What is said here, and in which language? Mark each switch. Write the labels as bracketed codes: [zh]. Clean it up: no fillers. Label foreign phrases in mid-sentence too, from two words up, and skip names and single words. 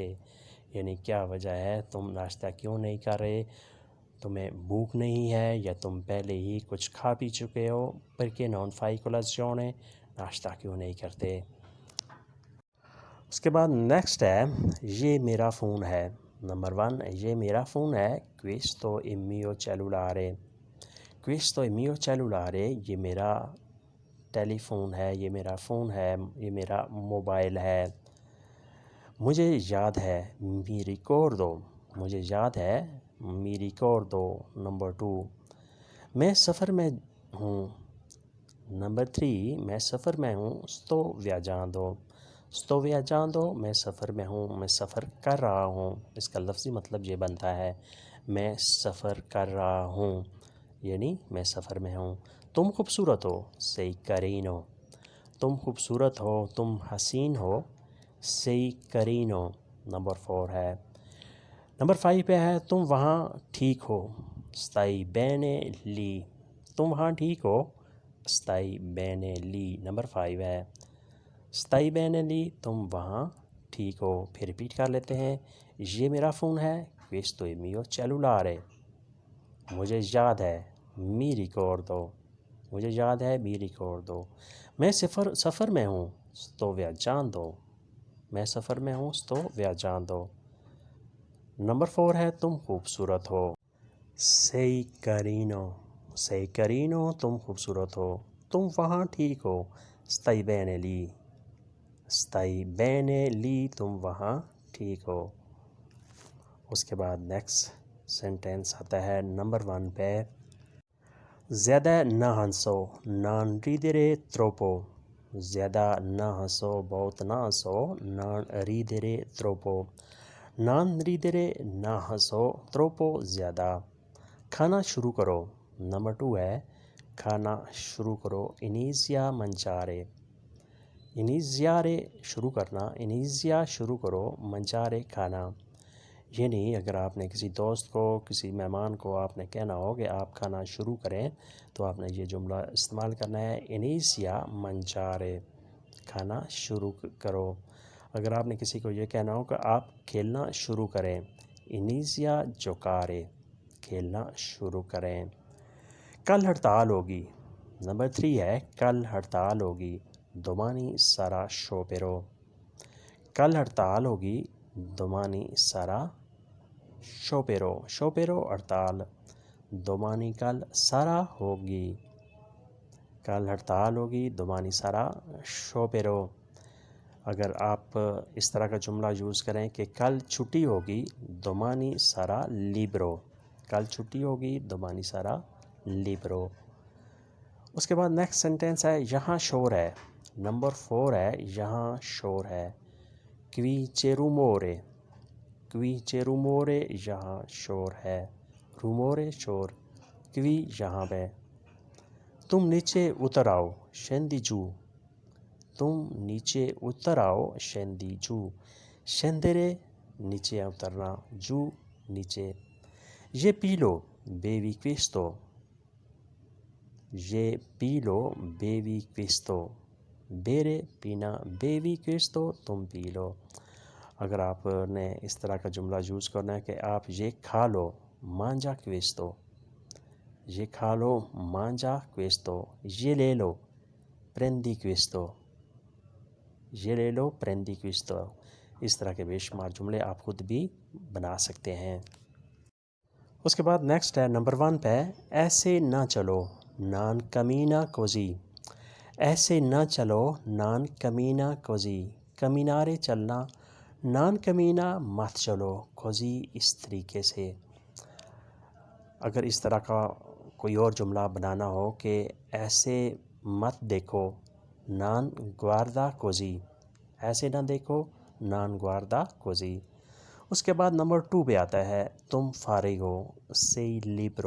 [ur] یعنی کیا وجہ ہے، تم ناشتہ کیوں نہیں کر رہے. تمہیں بھوک نہیں ہے یا تم پہلے ہی کچھ کھا پی چکے ہو. [it] perché non fai colazione, [ur] ناشتہ کیوں نہیں کرتے. اس کے بعد نیکسٹ ہے، یہ میرا فون ہے. نمبر 1، یہ میرا فون ہے. [it] questo il mio cellulare. questo il mio cellulare, [ur] یہ میرا ٹیلیفون ہے، یہ میرا فون ہے، یہ میرا موبائل ہے. مجھے یاد ہے, [it] mi ricordo. [ur] مجھے یاد ہے, [it] mi ricordo. [ur] نمبر 2، میں سفر میں ہوں. نمبر 3، میں سفر میں ہوں. [it] sto viaggiando। sto viaggiando, [ur] میں سفر میں ہوں، میں سفر کر رہا ہوں. اس کا لفظی مطلب یہ بنتا ہے، میں سفر کر رہا ہوں، یعنی میں سفر میں ہوں. تم خوبصورت ہو. [it] sei carino। [ur] تم خوبصورت ہو، تم حسین ہو. [it] sei carino। [ur] نمبر 4 ہے. نمبر 5 پہ ہے، تم وہاں ٹھیک ہو. [it] stai bene lì। [ur] تم وہاں ٹھیک ہو. [it] stai bene lì। [ur] نمبر 5 ہے. [it] stai bene lì, [ur] تم وہاں ٹھیک ہو. پھر ریپیٹ کر لیتے ہیں، یہ میرا فون ہے. [it] questo è mio cellulare। [ur] مجھے یاد ہے, [it] mi ricordo. [ur] مجھے یاد ہے, [it] mi ricordo. [ur] میں سفر میں ہوں. [it] sto viaggiando। [ur] میں سفر میں ہوں. [it] sto viaggiando। [ur] نمبر 4 ہے، تم خوبصورت ہو. [it] sei carino। sei carino, [ur] تم خوبصورت ہو. تم وہاں ٹھیک ہو. [it] stai bene lì. stai bene lì, [ur] تم وہاں ٹھیک ہو. اس کے بعد نیکسٹ سینٹینس آتا ہے نمبر 1 پہ. زیادہ نہ ہنسو, [it] non ridere troppo. [ur] زیادہ نہ ہنسو, بہت نہ ہنسو, [it] non ridere troppo. non ridere [ur] نہ ہنسو, [it] troppo زیادہ. [ur] کھانا شروع کرو. نمبر 2 ہے کھانا شروع کرو. [it] inizia a mangiare. iniziare [ur] شروع کرنا, [it] inizia [ur] شروع کرو, [it] mangiare کھانا. [ur] یعنی اگر آپ نے کسی دوست کو, کسی مہمان کو آپ نے کہنا ہو کہ آپ کھانا شروع کریں, تو آپ نے یہ جملہ استعمال کرنا ہے [it] inizia a mangiare. [ur] کھانا شروع کرو. اگر آپ نے کسی کو یہ کہنا ہو کہ آپ کھیلنا شروع کریں, [it] inizia a giocare. [ur] کھیلنا شروع کریں. کل ہڑتال ہوگی. نمبر 3 ہے کل ہڑتال ہوگی. [it] domani sarà sciopero. [ur] کل ہڑتال ہوگی. [it] domani sarà sciopero. sciopero ہڑتال. domani کل, sarà ہوگی. [ur] کل ہڑتال ہوگی. [it] domani sarà sciopero. [ur] اگر آپ اس طرح کا جملہ یوز کریں کہ کل چھٹی ہوگی, [it] domani sarà libero. [ur] کل چھٹی ہوگی, [it] domani sarà libero. [ur] اس کے بعد نیکسٹ سینٹینس ہے یہاں شور ہے. نمبر 4 ہے یہاں شور ہے. [it] qui c'è rumore. qui c'è rumore, [ur] یہاں شور ہے. rumore شور. qui یہاں پہ. تم نیچے اتر آؤ, [it] scendi giù. [ur] تم نیچے اتر آؤ, [it] scendi giù. [ur] scendere نیچے اترنا, giù نیچے. یہ پی لو, [it] bevi questo. [ur] یہ پی لو, [it] bevi questo. [ur] bere پینا, [it] bevi questo [ur] تم پی لو. اگر آپ نے اس طرح کا جملہ یوز کرنا ہے کہ آپ یہ کھا لو, [it] mangia questo. [ur] یہ کھا لو, [it] mangia questo. [ur] یہ لے لو, [it] prendi questo. [ur] یہ لے لو, [it] prendi questo. [ur] اس طرح کے بے شمار جملے آپ خود بھی بنا سکتے ہیں. اس کے بعد نیکسٹ ہے نمبر 1 پہ ایسے نہ چلو, [it] non cammina così. [ur] ایسے نہ چلو, [it] non cammina così. [ur] camminare چلنا, [it] non cammina [ur] مت چلو, così اس طریقے سے. اگر اس طرح کا کوئی اور جملہ بنانا ہو کہ ایسے مت دیکھو, [it] non guarda così. [ur] ایسے نہ دیکھو, [it] non guarda così. [ur] اس کے بعد نمبر 2 پہ آتا ہے تم فارغ ہو, [it] sei libero.